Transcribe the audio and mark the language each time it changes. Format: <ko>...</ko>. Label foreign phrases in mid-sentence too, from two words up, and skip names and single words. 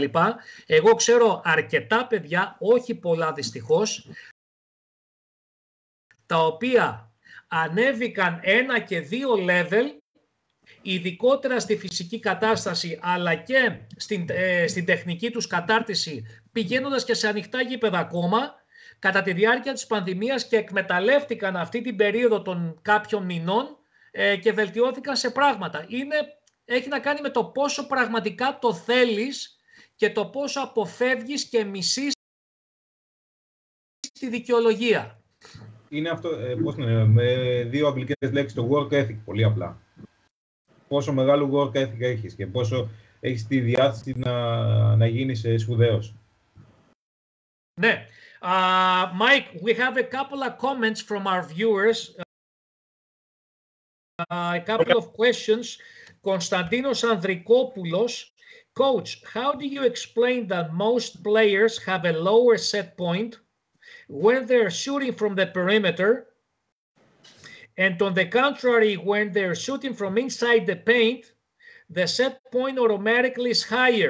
<el>Εγώ ξέρω αρκετά παιδιά, όχι πολλά δυστυχώς, τα οποία ανέβηκαν 1 και 2 level, ειδικότερα στη φυσική κατάσταση, αλλά και στην τεχνική τους κατάρτιση, πηγαίνοντας και σε ανοιχτά γήπεδα ακόμα, κατά τη διάρκεια της πανδημίας και εκμεταλλεύτηκαν αυτή την περίοδο των κάποιων μηνών και βελτιώθηκαν σε πράγματα. Έχει να κάνει με το πόσο πραγματικά το θέλεις και το πόσο αποφεύγεις και μισείς τη δικαιολογία. Είναι αυτό, πώς είναι, με δύο αγγλικές λέξεις, το</el> <en>work ethic,</en> <el>πολύ απλά. Πόσο μεγάλο</el> <en>work ethic</en> <el>έχεις και πόσο έχεις τη διάθεση να γίνεις σπουδαίος. Ναι.</el> <en>Mike, we have a couple of comments from our viewers. A couple of questions. Konstantinos Andrikopoulos, Coach, how do you explain that most players have a lower set point when they're shooting from the perimeter, and on the contrary, when they're shooting from inside the paint, the set point automatically is higher?</en>